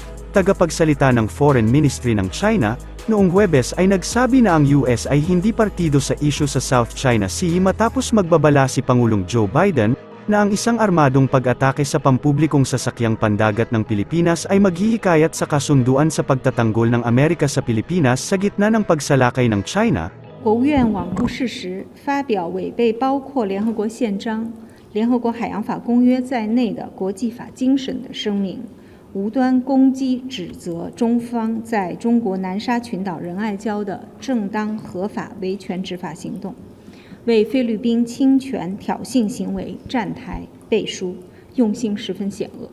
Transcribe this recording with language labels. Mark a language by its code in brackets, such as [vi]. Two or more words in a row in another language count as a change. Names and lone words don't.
[tl] tagapagsalita ng Foreign Ministry ng China, noong Huwebes ay nagsabi na ang US ay hindi partido sa issue sa South China Sea matapos magbabala si Pangulong Joe Biden, na ang isang armadong pag-atake sa pampublikong sasakyang pandagat ng Pilipinas ay maghihikayat sa kasunduan sa pagtatanggol ng Amerika sa Pilipinas sa gitna ng pagsalakay ng China. [zh] 国务院罔顾事实，发表违背包括联合国宪章、联合国海洋法公约在内的国际法精神的声明，无端攻击指责中方在中国南沙群岛仁爱礁的正当合法维权执法行动，为菲律宾侵权挑衅行为站台背书，用心十分险恶。